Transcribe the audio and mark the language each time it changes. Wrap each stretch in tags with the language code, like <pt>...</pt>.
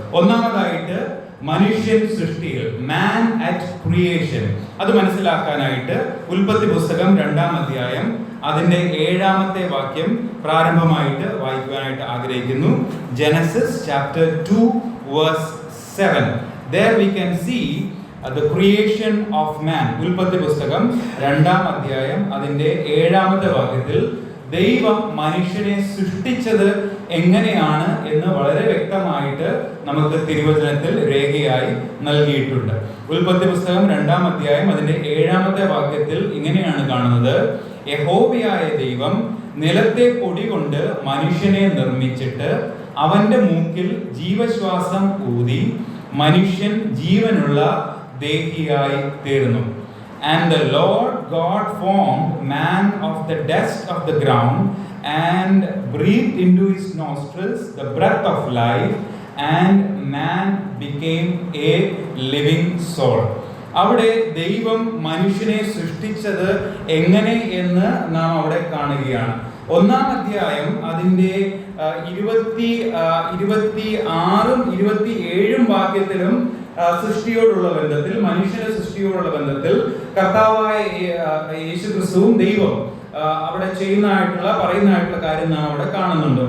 <ml>ഒന്നാമതായിട്ട് മനുഷ്യൻ സൃഷ്ടിയിൽ,</ml> <en>man at creation,</en> <ml>അത് മനസ്സിലാക്കാനായിട്ട് ഉൽപ്പത്തി പുസ്തകം 2-ാം അധ്യായം അതിന്റെ 7-ാമത്തെ വാക്യം പ്രാരംഭമായിട്ട് വായിക്കുവാനായിട്ട് ആഗ്രഹിക്കുന്നു.</ml> <en>Genesis chapter 2 verse 7. There we can see the creation of man.</en> <ml>ഉൽപ്പത്തി പുസ്തകം 2-ാം അധ്യായം അതിന്റെ 7-ാമത്തെ വാക്യത്തിൽ ദൈവം മനുഷ്യനെ സൃഷ്ടിച്ചത് എങ്ങനെയാണ് എന്ന് വളരെ വ്യക്തമായിട്ട് നമുക്ക് തിരുവചനത്തിൽ രേഖയായി നൽകിയിട്ടുണ്ട്. ഉൽപ്പത്തി പുസ്തകം 2-ാം അധ്യായം അതിന്റെ 7-ാമത്തെ വാക്യത്തിൽ ഇങ്ങനെയാണ് കാണുന്നത്: യഹോവയായ ദൈവം നിലത്തെ പൊടി കൊണ്ട് മനുഷ്യനെ നിർമ്മിച്ചിട്ട് അവന്റെ മൂക്കിൽ ജീവശ്വാസം ഊതി മനുഷ്യൻ ജീവനുള്ള ദേഹിയായി തീർന്നു.</ml> <en>And the Lord God formed man of the dust of the ground and breathed into his nostrils the breath of life, and man became a living soul.</en> <ml>അവിടെ ദൈവം മനുഷ്യനെ സൃഷ്ടിച്ചത് എങ്ങനെ എന്ന് നാം അവിടെ കാണുകയാണ്. 1-ാം അധ്യായം അതിന്റെ 26-ഉം 27-ഉം വാക്യത്തിലും സൃഷ്ടിയോടുള്ള ബന്ധത്തിൽ, മനുഷ്യന്റെ സൃഷ്ടിയോടുള്ള ബന്ധത്തിൽ കർത്താവായ യേശുക്രിസ്തുവും ദൈവം അവിടെ പറയുന്നതായിട്ടുള്ള കാര്യം നാം അവിടെ കാണുന്നുണ്ട്.</ml>